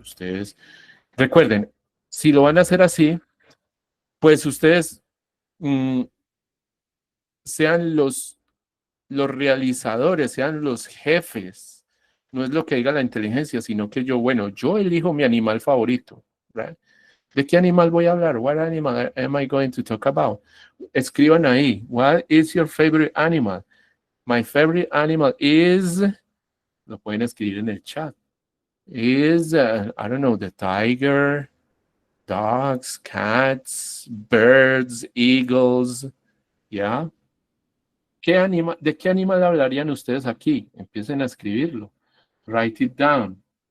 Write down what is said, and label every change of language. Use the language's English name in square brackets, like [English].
[Spanish] Ustedes, recuerden, si lo van a hacer así, pues ustedes sean los realizadores, sean los jefes. No es lo que diga la inteligencia, sino que yo, bueno, yo elijo mi animal favorito, right? ¿De qué animal voy a hablar? [English] What animal am I going to talk about? [Spanish] Escriban ahí. [English] What is your favorite animal? My favorite animal is, [Spanish] lo pueden escribir en el chat. [English] Is, I don't know, the tiger, dogs, cats, birds, eagles, ¿ya? [Spanish] ¿De qué animal hablarían ustedes aquí? Empiecen a escribirlo. [English] Write it down.